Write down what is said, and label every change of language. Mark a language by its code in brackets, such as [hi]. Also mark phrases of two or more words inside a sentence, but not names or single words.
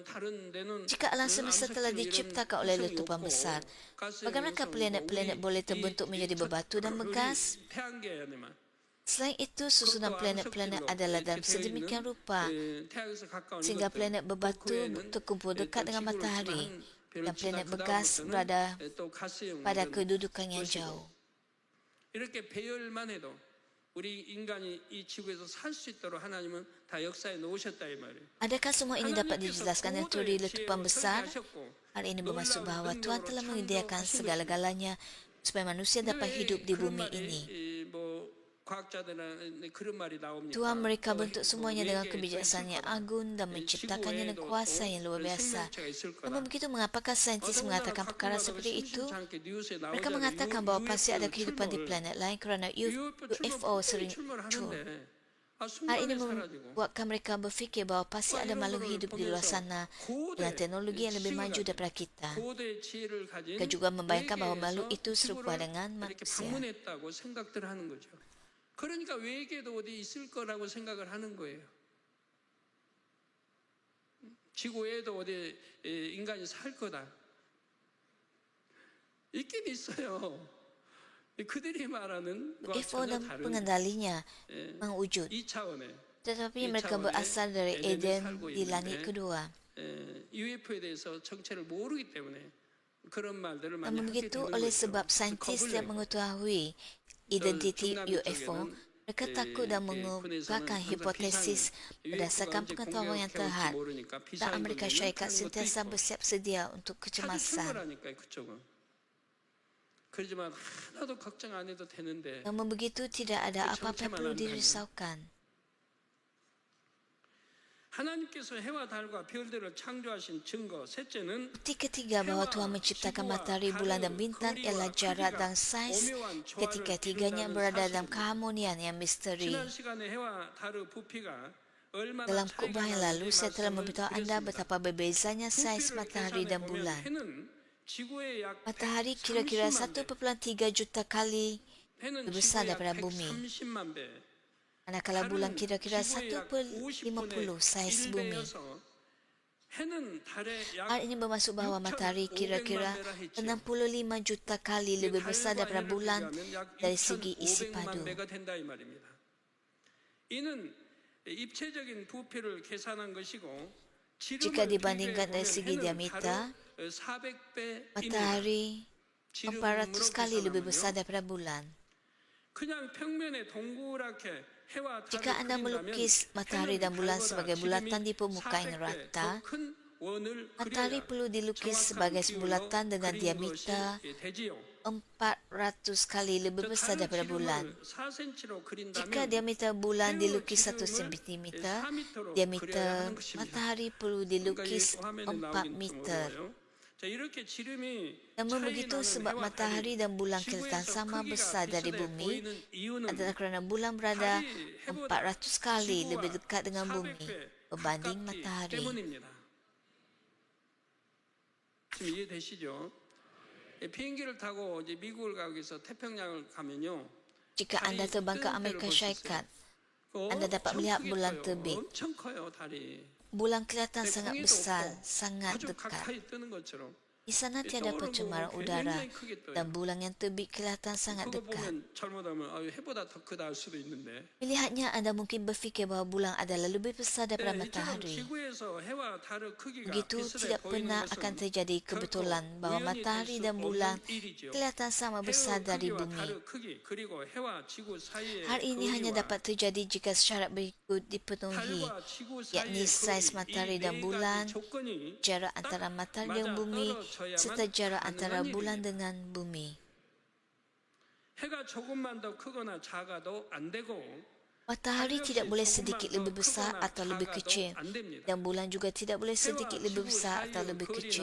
[ms] Jika alam semesta telah diciptakan oleh letupan besar, bagaimanakah planet-planet boleh terbentuk menjadi berbatu dan bergas? Selain itu, susunan planet-planet adalah dalam sedemikian rupa sehingga planet berbatu terkumpul dekat dengan matahari dan planet bergas berada pada kedudukan yang jauh. [ko] 이렇게 배열만 해도 우리 인간이 이 지구에서 살 수 있도록 하나님은 다 역사에 놓으셨다 이 말이에요. [ms] Adakah semua ini dapat dijelaskan dengan teori letupan besar? Hal ini bermaksud bahawa Tuhan telah menyediakan segala-galanya supaya manusia dapat hidup di bumi ini. Tuhan mereka bentuk semuanya dengan kebijaksanaan yang agung dan menciptakannya dengan kuasa yang luar biasa. Namun begitu, mengapakah saintis mengatakan perkara seperti itu? Mereka mengatakan bahawa pasti ada kehidupan di planet lain kerana UFO sering muncul. Hal ini membuatkan mereka berfikir bahawa pasti ada makhluk hidup di luar sana dengan teknologi yang lebih maju daripada kita. Mereka juga membayangkan bahawa makhluk itu serupa dengan manusia. [ko] 그러니까 외계도 어디 있을 거라고 생각을 하는 거예요. 지구에도 어디 인간이 살 거다. 있긴 있어요. 그들이 말하는 [ms] UFO dan pengendalinya mewujud. Tetapi mereka berasal dari Eden di langit kedua. [ko] UFO에 대해서 정체를 모르기 때문에 그런 말들을 많이 [ms] Namun [ko] 하게 [ms] begitu, [ko] 되는 [ms] oleh [ko] 거죠. [ms] sebab saintis tidak mengetahui identiti UFO, mereka takut dan mengungkapkan hipotesis berdasarkan pengetahuan yang terhad. Dan Amerika Syarikat sentiasa bersiap sedia untuk kecemasan. [ko] 그러지만 하나도 걱정 안 해도 되는데 [ms] Namun begitu, tidak ada apa-apa yang perlu dirisaukan. [ko] 하나님께서 해와 달과 별들을 창조하신 증거 셋째는 [ms] Bukti ketiga bahawa Tuhan menciptakan matahari, bulan dan bintang ialah jarak dan saiz ketiga-tiganya berada dalam keharmonian yang misteri. [ko] 지난 시간에 해와 달의 부피가 얼마나 [ms] Dalam khutbah yang lalu, saya telah memberitahu anda betapa berbezanya saiz matahari dan bulan. Matahari kira-kira 1,3 juta kali lebih besar daripada bumi. Manakala bulan kira-kira 1/50 saiz bumi. [ko] 해는 달에 약 [ms] Hal ini bermaksud bahawa matahari [ko] 6,500만 [ms] kira-kira [ko] 배라 했죠. [ms] 65 juta kali lebih besar [ko] 달과 [ms] daripada [ko] 해를 [ms] bulan [ko] 비교하면 약 [ms] dari segi isi [ko] 6,500만 [ms] padu. [ko] 배가 된다 이 말입니다. 이는 입체적인 부피를 계산한 것이고 [ms] Jika [ko] 지름을 [ms] dibandingkan dari [ko] 비교해 [ms] segi [ko] 보면 [ms] diameter, [ko] 해는 400배입니다. [ms] matahari 400 kali lebih besar daripada bulan. [ko] 그냥 평면에 동그랗게 해와 달을 [ms] Jika anda [ko] 그린다면 [ms] melukis matahari dan bulan sebagai bulatan di permukaan yang rata, matahari perlu dilukis sebagai bulatan dengan diameter 400 kali lebih besar daripada bulan. Jika diameter bulan dilukis 1 cm, diameter matahari perlu dilukis 4 meter. Namun begitu sebab matahari dan bulan kelihatan sama besar dari bumi adalah kerana bulan berada 400 kali lebih dekat dengan bumi berbanding matahari. [ko] 지금 이해되시죠? 비행기를 타고 이제 미국을 가기 위해서 태평양을 가면요. [ms] Jika anda terbang ke Amerika Syarikat, anda dapat melihat bulan terbit. [ko] 엄청 커요, 달이. [ms] Bulan kelihatan sangat besar, sangat [ko] 아주 [ms] dekat. [ko] 가까이 뜨는 것처럼. [ms] Di sana tiada pencemaran udara dan bulan yang terbit kelihatan sangat [ko] 그거 [ms] dekat. [ko] 보면 잘못하면 해보다 더 크다 할 수도 있는데. [ms] Melihatnya anda mungkin berfikir bahawa bulan adalah lebih besar daripada [ko] 이처럼 [ms] matahari. [ko] 지구에서 해와 달의 크기가 [ms] Begitu [ko] 비슷해 [ms] tidak [ko] 보이는 [ms] pernah [ko] 것은 [ms] akan terjadi kebetulan bahawa [ko] 우연히 될 [ms] matahari [ko] 수 [ms] dan bulan [ko] 없는 일이죠. [ms] kelihatan sama besar [ko] 해의 [ms] dari [ko] 크기와 [ms] bumi. [ko] 달의 크기 그리고 해와 지구 사이의 [ms] Hal ini hanya [ko] 거리와 [ms] dapat terjadi jika syarat berikut dipenuhi, [ko] 달과 지구 [ms] yakni [ko] 사이의 [ms] saiz [ko] 거리, [ms] matahari [ko] 이 [ms] dan [ko] 네 [ms] bulan, [ko] 가지 조건이 [ms] jarak antara matahari dan bumi, serta jarak antara bulan dengan bumi. [ko] 해가 조금만 더 크거나 작아도 안 되고 [ms] Matahari tidak boleh sedikit lebih besar atau lebih kecil, dan bulan juga tidak boleh sedikit lebih besar atau lebih kecil.